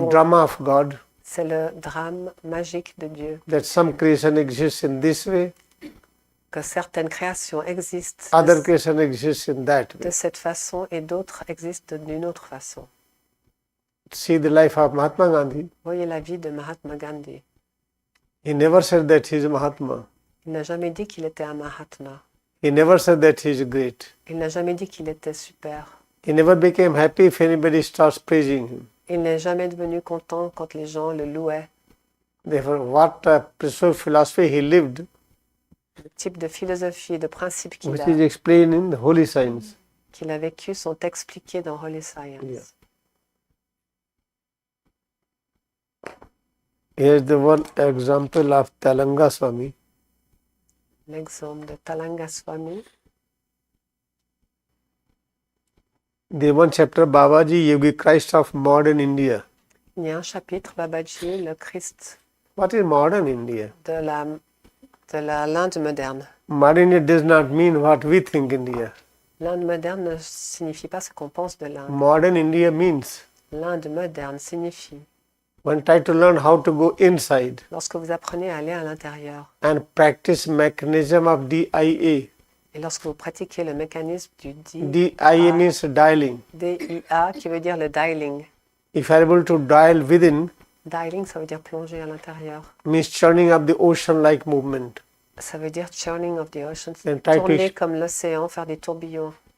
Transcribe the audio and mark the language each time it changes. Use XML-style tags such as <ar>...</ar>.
<fr>Bon.</fr> <en>drama of God</en> <fr>C'est le drame magique de Dieu,</fr> <en>that some creation exists in this way,</en> <fr>que certaines créations existent</fr> <en>other creation exists in that</en> <fr>de</fr> <en>way.</en> <fr>cette façon et d'autres existent d'une autre façon.</fr> <en>See the life of Mahatma Gandhi.</en> <fr>Voyez la vie de Mahatma Gandhi.</fr> <en>He never said that he is Mahatma.</en> <fr>Il n'a jamais dit qu'il était un Mahatma.</fr> <en>He never said that he is great.</en> <fr>Il n'a jamais dit qu'il était super.</fr> <en>He never became happy if anybody starts praising him.</en> <fr>Il n'est jamais devenu content quand les gens le louaient.</fr> <en>Therefore, what philosophy he lived,</en> <fr>Le type de philosophie et de principes</fr> <en>which is explained in the Holy Science.</en> <fr>qu'il a vécu sont expliqués dans Holy Science.</fr> <en>Yeah. Here's the one example of Talanga Swami.</en> <fr>L'exemple de Talanga Swami.</fr> <en>The one chapter, Babaji, Yogi, Christ of modern India.</en> <fr>Il y a un chapitre, Babaji, le Christ</fr> <en>What is modern India?</en> <fr>de l'Inde moderne.</fr> <en>Modern India does not mean what we think India.</en> <fr>L'Inde moderne ne signifie pas ce qu'on pense de l'Inde.</fr> <en>Modern India means</en> <fr>L'Inde moderne signifie,</fr> <en>one try to learn how to go inside</en> <fr>lorsque vous apprenez à aller à l'intérieur</fr> <en>and practice mechanism of DIA.</en> <fr>et lorsque vous pratiquez le mécanisme du</fr> <en>DIA means dialing.</en> <fr>DIA, qui veut dire le dialing.</fr> <en>If you are able to dial within,</en> <fr>Dialing, ça veut dire plonger à l'intérieur.</fr> <en>means churning up the ocean-like movement.</en> <fr>Ça veut dire</fr> <en>churning of the ocean, And try to</en> <fr>tourner comme l'océan, faire des tourbillons,</fr>